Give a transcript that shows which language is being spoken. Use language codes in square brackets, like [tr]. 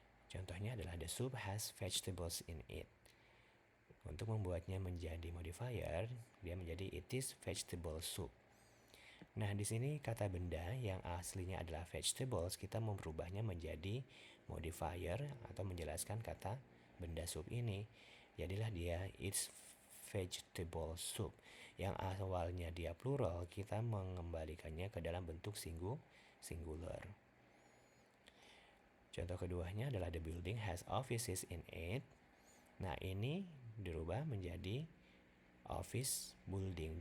[id] Contohnya adalah [en] the soup has vegetables in it. [id] Untuk membuatnya menjadi modifier, dia menjadi [en] it is vegetable soup. [id] Nah, di sini kata benda yang aslinya adalah vegetables, kita merubahnya menjadi modifier atau menjelaskan kata benda soup ini. Jadilah dia [en] it's vegetable soup. [id] Yang awalnya dia plural, kita mengembalikannya ke dalam bentuk singular. Contoh keduanya adalah [en] the building has offices in it. [id] Nah, ini dirubah menjadi [en] office building.